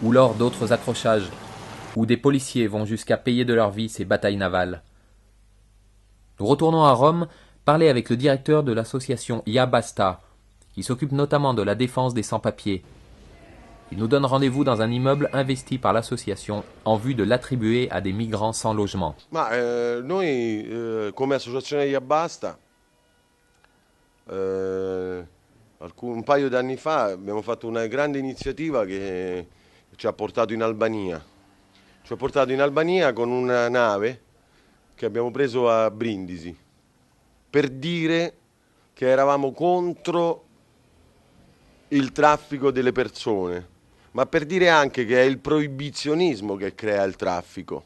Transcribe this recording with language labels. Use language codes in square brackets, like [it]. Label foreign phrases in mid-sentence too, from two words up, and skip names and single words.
[fr] ou lors d'autres accrochages, où des policiers vont jusqu'à payer de leur vie ces batailles navales. Nous retournons à Rome, parler avec le directeur de l'association Ya Basta, qui s'occupe notamment de la défense des sans-papiers. Il nous donne rendez-vous dans un immeuble investi par l'association en vue de l'attribuer à des migrants sans logement. [it] Noi come associazione Ya Basta un paio d'anni fa abbiamo fatto una grande iniziativa che ci ha portato in Albania. Ci ha portato in Albania con una nave che abbiamo preso a Brindisi per dire che eravamo contro il traffico delle persone, ma per dire anche che è il proibizionismo che crea il traffico.